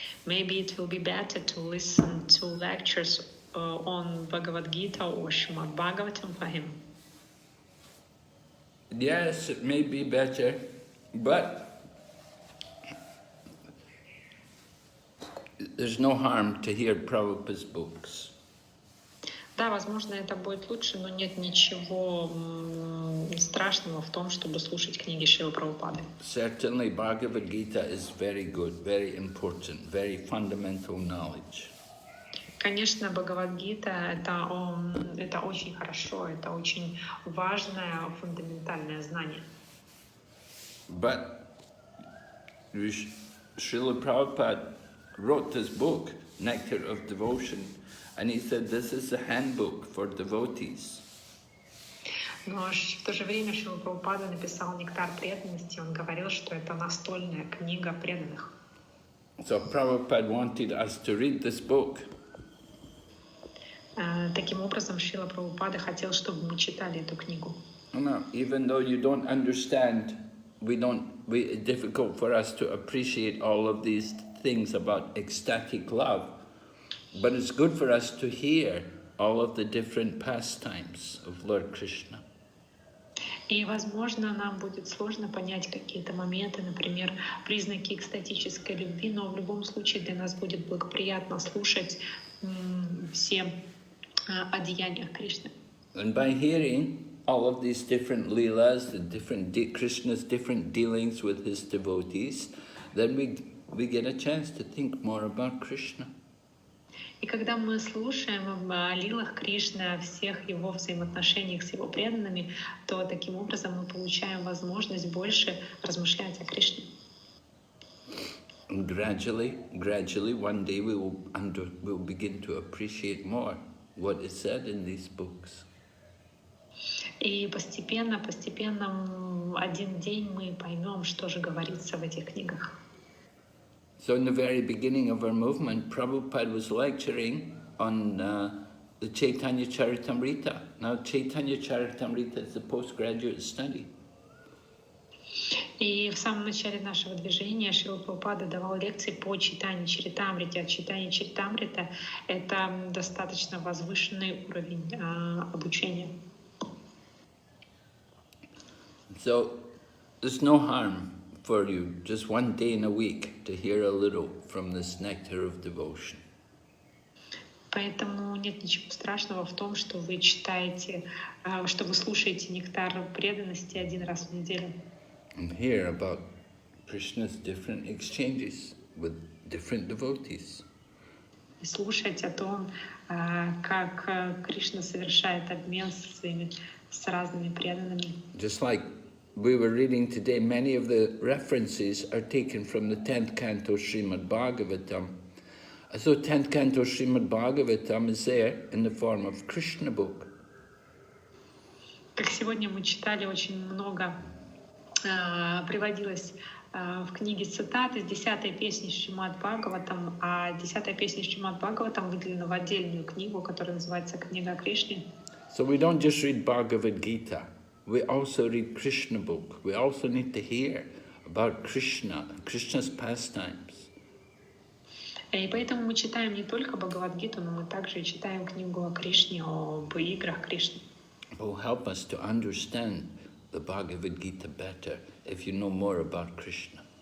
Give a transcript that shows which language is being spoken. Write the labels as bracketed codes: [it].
[en] Maybe it will be better to listen to lectures on Bhagavad Gita or Srimad Bhagavatam for him. Yes, it may be better, but there's no harm to hear Prabhupada's books. [ru] Да, возможно, это будет лучше, но нет ничего страшного в том, чтобы слушать книги Шрилы Прабхупады. [en] Certainly, Bhagavad Gita is very good, very important, very fundamental knowledge. [ru] Конечно, Бхагавад-гита это очень хорошо, это очень важное фундаментальное знание. [en] But Srila Prabhupada wrote this book, Nectar of Devotion, and he said this is a handbook for devotees. [ru] Но в то же время Шрила Прабхупада написал «Нектар преданности», он говорил, что это настольная книга преданных. [en] So Prabhupada wanted us to read this book. [ru] Таким образом, Шрила Прабхупада хотел, чтобы мы читали эту книгу. [en] No, even though you don't understand, it's difficult for us to appreciate all of these things about ecstatic love, but it's good for us to hear all of the different pastimes of Lord Krishna. [ru] И, возможно, нам будет сложно понять какие-то моменты, например, признаки экстатической любви, но в любом случае для нас будет благоприятно слушать все одеяниях Кришны. [en] And by hearing all of these different leelas, the different Krishna's different dealings with his devotees, then we get a chance to think more about Krishna. [ru] И когда мы слушаем о лилах Кришны, о всех его взаимоотношениях с его преданными, то таким образом мы получаем возможность больше размышлять о Кришне. [en] And gradually, one day we will begin to appreciate more what is said in these books. [ru] И постепенно, один день мы поймем, что же говорится в этих книгах. [en] So in the very beginning of our movement, Prabhupada was lecturing on the Chaitanya Charitamrita. Now Chaitanya Charitamrita is a postgraduate study. [ru] И в самом начале нашего движения Шрила Прабхупада давал лекции по читанию Чаритамрите. А читание Чаритамрита — это достаточно возвышенный уровень обучения. [en] So there's no harm for you just one day in a week to hear a little from this nectar of devotion. [ru] Поэтому нет ничего страшного в том, что вы читаете, что вы слушаете нектар преданности один раз в неделю. [en] And hear about Krishna's different exchanges with different devotees. [ru] И слушать о том, как Кришна совершает обмен с разными преданными. [en] Just like we were reading today, many of the references are taken from the 10th canto Srimad Bhagavatam. So 10th canto Srimad Bhagavatam is there in the form of Krishna book. [ru] Как сегодня мы читали, очень много приводилось в книге цитат из 10-й песни Шримад Бхагаватам, а 10-я песня Шримад Бхагаватам выделена в отдельную книгу, которая называется «Книга о Кришне». [en] So we don't just read Bhagavad Gita, we also read Krishna book. We also need to hear about Krishna, Krishna's pastimes. [ru] И поэтому мы читаем не только Бхагавад-гиту, но мы также читаем книгу о Кришне, об играх Кришны. [en] It will help us to understand the Bhagavad Gita better if you know more about Krishna.